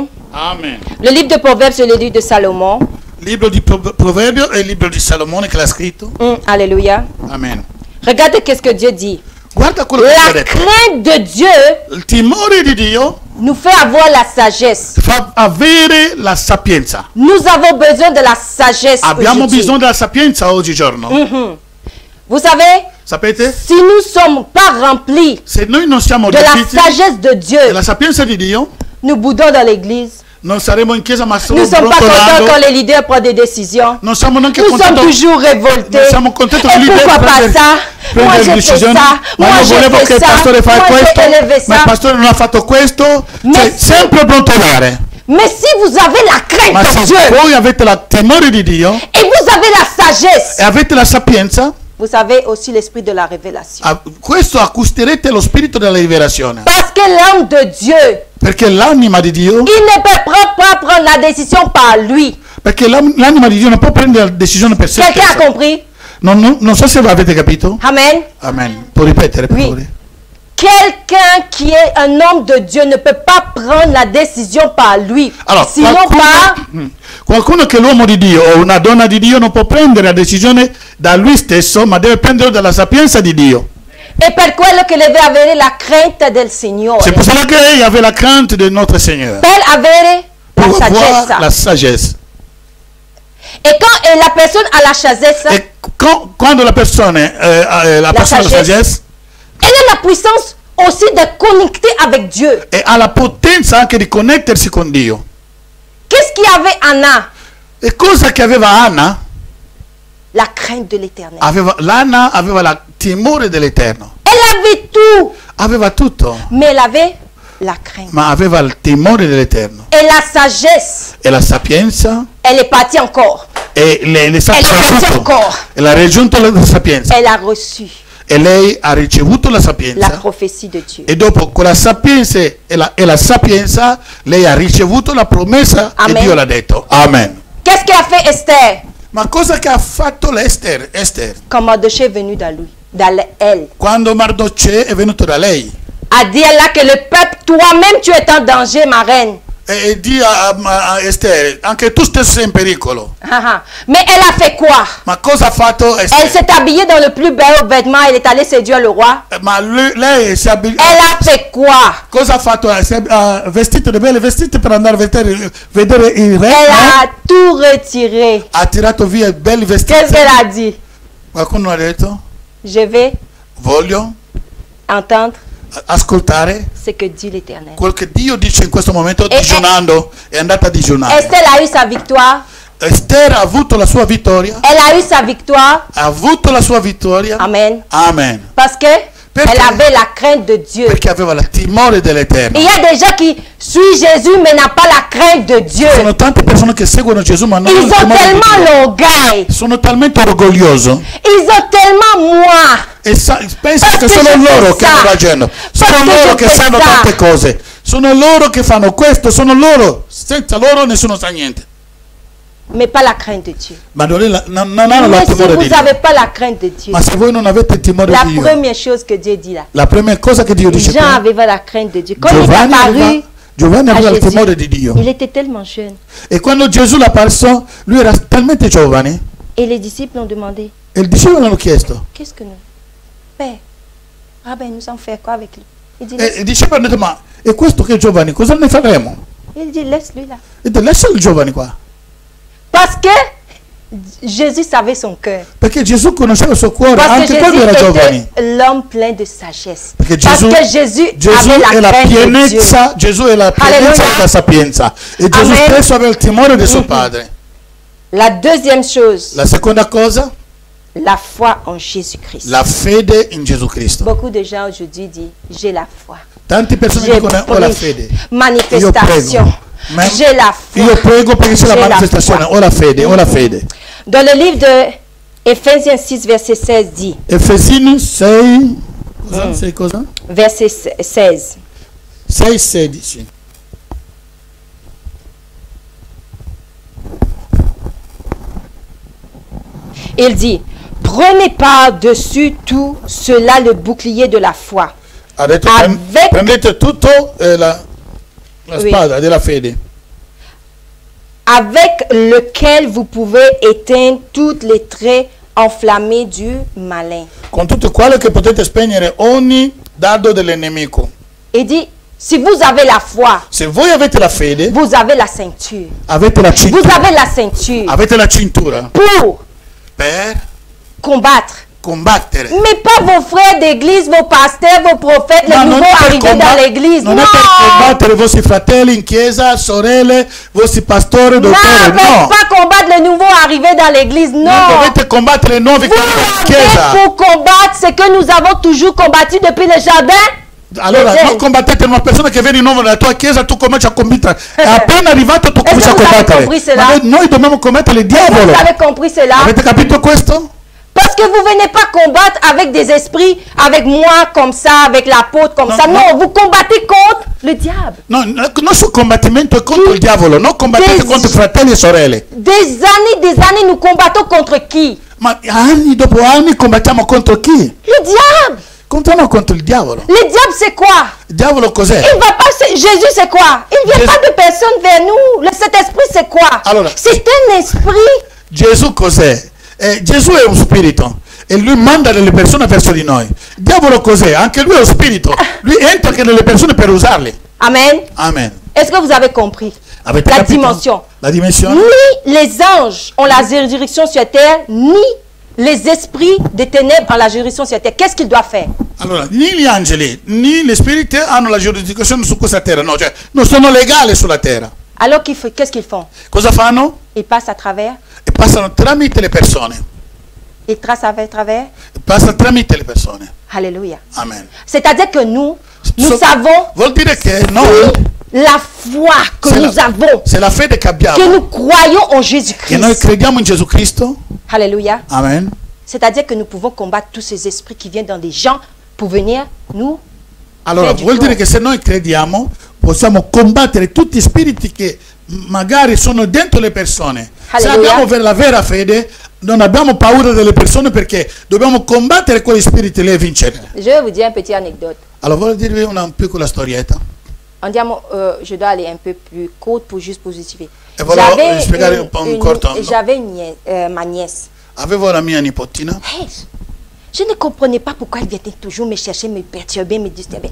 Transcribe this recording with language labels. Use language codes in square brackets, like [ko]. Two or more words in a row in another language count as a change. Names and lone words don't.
[fr] Amen. Le livre de Proverbes, c'est le livre de Salomon. [it] Libro di Proverbio è il libro di Salomone che l'ha scritto. [fr] Alléluia. Amen. Regardez qu'est-ce que Dieu dit. [it] Guarda quello che ha [fr] La [it] detto. [fr] crainte de Dieu [it] Il timore di Dio [fr] nous fait avoir la sagesse. [it] fa avere la sapienza. [fr] Nous avons besoin de la sagesse. [it] Abbiamo [fr] aujourd'hui. [it] bisogno della sapienza oggigiorno. [fr] Vous savez, [it] Sapete? [fr] si nous ne sommes pas remplis [it] Se noi non siamo [fr] de la [it] riempiti [fr] sagesse de Dieu, [it] della sapienza di Dio, [fr] nous boudons dans l'église. [it] non saremo in chiesa ma [fr] Nous [it] solo [fr] ne sommes pas contents [it] brontolando. [fr] quand les leaders prennent des décisions. [it] Non siamo neanche [fr] Nous sommes [it] contenti. [fr] toujours révoltés. [it] Non siamo contenti che [fr] Et [it] il leader [fr] pourquoi pas [it] prende- [fr] ça? Moi [it] prende [fr] j'ai fait [it] decisioni. [fr] ça. [it] Ma [fr] Moi [it] io [fr] j'ai [it] volevo che [fr] fait [it] il [fr] ça. [it] pastore fa [fr] Moi [it] questo, [fr] j'ai élevé [it] ma il [fr] ça. [it] pastore non ha fatto questo. Cioè, [fr] Mais- [it] sempre brontolare. [fr] Mais si vous avez la crainte [it] Ma [fr] de [it] se [fr] Dieu [it] voi avete il timore di Dio [fr] et vous avez la sagesse, [it] e avete la sapienza, [fr] vous avez aussi l'esprit de la révélation. [it] questo acquisterete lo spirito della rivelazione. [fr] Parce que l'homme de Dieu, [it] Perché l'anima di Dio, [fr] il ne peut pas prendre la décision par lui. [it] perché l'anima di Dio non può prendere la decisione per sé [fr] Quelqu'un a [it] stessa. [fr] compris? [it] Non so se avete capito. [fr] Amen. [it] Amen. Può ripetere, per [fr] Oui. [it] favore? [fr] Quelqu'un qui est un homme de Dieu ne peut pas prendre la décision par lui. [it] Allora, [fr] Sinon [it] qualcuno che è l'uomo di Dio o una donna di Dio non può prendere la decisione da lui stesso, ma deve prendere dalla sapienza di Dio. è per quello che deve avere [fr] la crainte [it] del Signore. [fr] C'est pour cela que lei avait la crainte de notre Seigneur. [it] Per avere la [fr] Pour avoir [it] saggezza. [fr] la sagesse. Et quand la personne a la sagesse, [it] E quando la persona la persona ha [fr] la sagesse, elle a la puissance aussi de connecter avec Dieu. [it] e ha la potenza anche di connettersi con Dio. [fr] Qu'est-ce qu'il y avait Anna? [it] E cosa che aveva Anna? [fr] La crainte de l'Éternel. [it] L'Anna aveva il timore dell'Eterno. [fr] Elle avait tout, [it] Aveva tutto, [fr] mais elle avait la crainte. [it] ma aveva il timore dell'Eterno. [fr] Et la sagesse, [it] E la sapienza, [fr] elle est partie encore. [it] e le sa [fr] Elle est partie [it] raggiunto. [fr] encore. [it] E l'ha raggiunto la sapienza. [fr] Elle a reçu [it] E lei ha ricevuto la [fr] la [it] sapienza. [fr] prophétie de Dieu. [it] E dopo con la sapienza e la sapienza lei ha ricevuto la promessa [fr] Amen. [it] e Dio l'ha detto. [fr] Amen. Qu'est-ce qu'a fait Esther? [it] Ma cosa che ha fatto l'Ester? [fr] Esther, Quand Mardochée est venu dans lui, elle, [it] quando Mardochée è venuto da lei [fr] a dit elle là que le peuple, toi-même tu es en danger, ma reine. [it] e di a Esther, anche tu stesso sei in pericolo. [fr] Mais elle a fait quoi? [it] Ma cosa ha fatto [fr] Elle [it] Esther? [fr] s'est habillée dans le plus beau vêtement, elle est allée séduire le roi. [it] Ma lei si è [fr] Elle a fait quoi? [it] cosa ha fatto? Si è vestito di belle vestite per andare a vedere il re? [fr] Elle [it] no? [fr] a tout retiré. [it] Ha tirato via i belli vestiti. [fr] Qu'est-ce qu'elle a dit? [it] Qualcuno ha detto? [fr] Je vais [it] Voglio [fr] entendre [it] ascoltare [fr] ce que dit l'Éternel. [it] quel che Dio dice in questo momento, E- digiunando, è andata a digiunare. [fr] Esther a eu sa victoire. [it] Esther ha avuto la sua vittoria, [fr] Elle a eu sa victoire. [it] ha avuto la sua vittoria. [fr] Amen. [it] Amen. [fr] Parce que [it] Perché? [fr] elle avait la crainte de Dieu. [it] Perché aveva il timore dell'Eterno. [fr] Il y a des gens qui suivent Jésus mais n'ont pas la crainte de Dieu. [it] Sono tante persone che seguono Gesù ma non [fr] Ils [it] hanno il [fr] ont [it] timore di [fr] tellement [it] Dio. [fr] l'orgueil. [it] Sono talmente orgogliosi [fr] Ils ont tellement moi. [it] e pensano che Perché sono [fr] je [it] loro [fr] fais [it] che [fr] ça? [it] hanno ragione. Sono Perché loro [fr] je [it] che [fr] fais [it] sanno [fr] ça? [it] tante cose. Sono loro che fanno questo, sono loro. senza loro nessuno sa niente. [fr] Mais pas la crainte de Dieu. Mais si vous n'avez pas la crainte de Dieu, la première chose que Dieu dit là, Jean avait la crainte de Dieu. Quand il est apparu à Jésus, il était tellement jeune. Et quand Jésus l'a parlé, [it] lui era talmente giovane. [fr] Et les disciples ont demandé, qu'est-ce que nous, Père, ah ben nous allons faire quoi avec lui? Il dit, [it] i discepoli hanno detto, ma e questo che è giovane, cosa ne faremo? [fr] Il dit, laisse-lui là. Il dit, [it] lascia il giovane qua. [fr] Parce que Jésus savait son cœur. [it] Perché Gesù conosceva il suo cuore, [fr] parce [it] anche quando era giovane. [fr] L'homme plein de sagesse. [it] Perché Gesù è la pienezza, Gesù è la pienezza della sapienza. E Gesù stesso aveva il timore di suo padre. [fr] La deuxième chose. [it] La seconda cosa? [fr] La foi en Jésus-Christ. [it] La fede in Gesù Cristo. [fr] Beaucoup de gens aujourd'hui disent, j'ai la foi. [it] Tante persone dicono, ho la fede. [fr] Manifestation. J'ai la foi. [it] Io prego perché c'è la manifestazione, ho la fede, ho la fede. [fr] Dans le livre de Ephésiens 6, verset 16 dit. [it] Efesini 6, sei cosa? [fr] Verset 16. [it] 6:16. [fr] Il dit, prenez par-dessus tout cela le bouclier de la foi. [it] Prendete tutto la spada della fede. [fr] Avec lequel vous pouvez éteindre toutes les traits enflammés du malin. [it] Con tutto quello che potete spegnere ogni dardo dell'nemico. [fr] Il dit, si vous avez la foi, [it] se voi avete la fede, [fr] vous avez la ceinture. [it] Avete la cintura. [fr] Vous avez la ceinture. [it] Avete la cintura. Per combattere. [fr] Mais pas vos frères d'église, vos pasteurs, vos prophètes, les nouveaux arrivés dans l'église. [it] Non è per combattere i vostri fratelli in chiesa, sorelle, vostri pastori, dottori. [fr] Non, pas combattre les nouveaux arrivés dans l'église. [it] Non. Non dovete combattere i nuovi che arrivano in chiesa. [fr] Pour combattre ce que nous avons toujours combattu depuis le jardin. [it] Allora, non combattete una persona che viene di nuovo nella tua chiesa, tu cominci a combattere. È appena arrivato, tu cominci a combattere. Ma noi dobbiamo combattere il diavolo. [fr] Vous avez compris cela? [it] Avete capito questo? [fr] Parce que vous ne venez pas combattre avec des esprits, avec moi comme ça, avec l'apôtre comme ça. Non, vous combattez contre le diable. [it] No, il nostro combattimento è contro il diavolo, non combattete contro fratelli e sorelle. [fr] Des années, nous combattons contre qui? [it] Ma anni dopo anni combattiamo contro chi? [fr] Le diable. [it] Contiamo contro il diavolo. [fr] Le diable c'est quoi? [it] Il diavolo cos'è? [fr] Il va pas, Jésus c'est quoi? Il vient pas de personne vers nous. Cet esprit c'est quoi? [it] Allora, [fr] c'est un esprit. [it] Gesù cos'è? Gesù è un spirito e lui manda delle persone verso di noi. Il diavolo cos'è? Anche lui è uno spirito. Lui entra anche nelle persone per usarli. Amen. Amen. [fr] Est-ce que vous avez compris? [it] Avete [fr] la dimension? [it] La dimensione? [fr] Ni les anges ont la juridiction sur terre, ni les esprits des ténèbres ont la juridiction sur terre. Qu'est-ce qu'ils doivent faire? [it] Allora, ni gli angeli, ni gli spiriti hanno la giurisdizione su questa terra. No, cioè, non sono legali sulla terra. [fr] Alors qu'est-ce qu'ils font? [it] Cosa fanno? [fr] Ils passent à travers. [it] E passano tramite le persone. [fr] Ils tracent à travers. [it] Passano tramite le persone. [fr] Alléluia. [it] Amen. [fr] C'est-à-dire que nous savons. [it] Vuol dire che noi. [fr] La foi que nous avons. [it] C'est la fede che abbiamo. [fr] Que nous croyons en Jésus-Christ. [it] Che noi crediamo in Gesù Cristo. [fr] Alléluia. [it] Amen. [fr] C'est-à-dire que nous pouvons combattre tous ces esprits qui viennent dans des gens pour venir nous. [it] Allora, vuol dire che se noi crediamo possiamo combattere tutti gli spiriti che magari sono dentro le persone. Alleluia. Se abbiamo la vera fede, non abbiamo paura delle persone perché dobbiamo combattere quegli spiriti e vincere. [fr] Je vais vous dire une petite anecdote. [it] Allora, voglio dirvi una piccola storietta. Andiamo, [fr] je dois aller un peu plus court pour juste positiver. J'avais ma nièce. [it] Avevo la mia nipotina. [fr] Hey, je ne comprenais pas pourquoi elle venait toujours me chercher, me perturber, me disturber.